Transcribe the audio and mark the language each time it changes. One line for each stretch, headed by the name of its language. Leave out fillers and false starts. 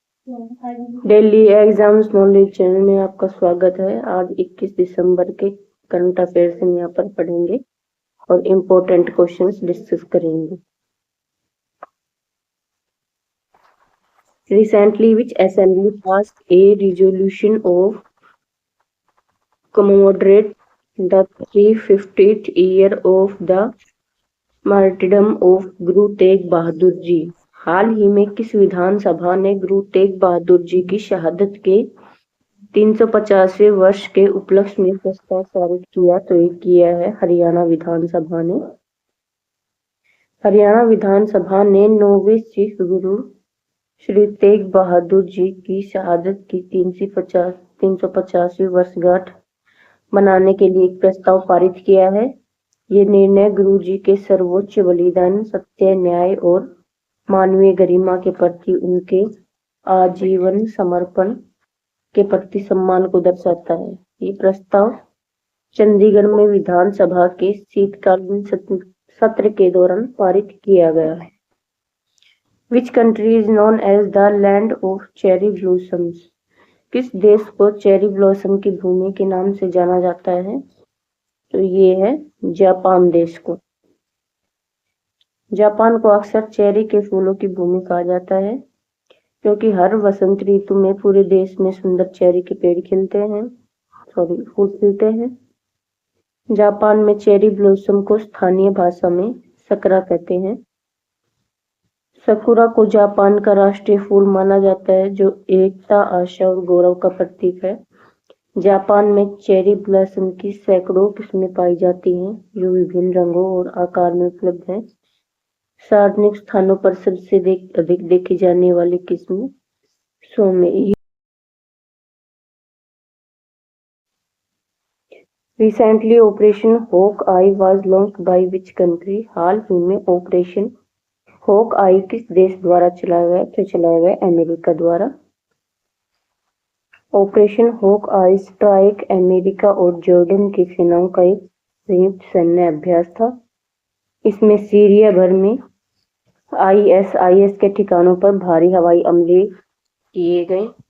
Hindi: Delhi exams knowledge channel में आपका स्वागत है। आज 21 दिसंबर के करंट अफेयर्स हम यहाँ पर पढ़ेंगे और इम्पोर्टेंट क्वेश्चंस डिस्कस करेंगे।
English: Recently, which assembly passed a resolution of commemorate the 350th year of the martyrdom of Guru Tegh Bahadur ji?
Hindi: हाल ही में किस विधानसभा ने गुरु तेग बहादुर जी की शहादत के 350वें वर्ष के उपलक्ष्य में प्रस्ताव पारित किया? तो ये किया है हरियाणा विधानसभा ने। हरियाणा विधानसभा ने 9वें सिख गुरु श्री तेग बहादुर जी की शहादत की 350वीं वर्षगांठ मनाने के लिए एक प्रस्ताव पारित किया है। ये निर्णय गुरु जी के सर्वोच्च बलिदान, सत्य, न्याय और मानवीय गरिमा के प्रति उनके आजीवन समर्पण के प्रति सम्मान को दर्शाता है। ये प्रस्ताव चंडीगढ़ में विधानसभा के शीतकालीन सत्र के दौरान पारित किया गया है।
English: Which country is known as the land of cherry blossoms?
Hindi: किस देश को चेरी ब्लॉसम की भूमि के नाम से जाना जाता है? तो ये है जापान देश को। जापान को अक्सर चेरी के फूलों की भूमि कहा जाता है क्योंकि हर वसंत ऋतु में पूरे देश में सुंदर चेरी के पेड़ फूल खिलते हैं। जापान में चेरी ब्लॉसम को स्थानीय भाषा में सकरा कहते हैं। सकुरा को जापान का राष्ट्रीय फूल माना जाता है जो एकता, आशा और गौरव का प्रतीक है। जापान में चेरी ब्लॉसम की सैकड़ों किस्में पाई जाती हैं जो विभिन्न रंगों और आकार में उपलब्ध हैं। सार्वजनिक स्थानों पर सबसे अधिक देखी जाने वाली किस्में सोमे।
English: Recently, Operation Hawkeye was launched by which country?
Hindi: हाल ही में ऑपरेशन हॉकआई किस देश द्वारा चलाया गया? तो चलाया गया अमेरिका द्वारा। ऑपरेशन हॉकआई स्ट्राइक अमेरिका और जॉर्डन की सेनाओं का एक संयुक्त सैन्य अभ्यास था। इसमें सीरिया भर में ISIS के ठिकानों पर भारी हवाई हमले किए गए।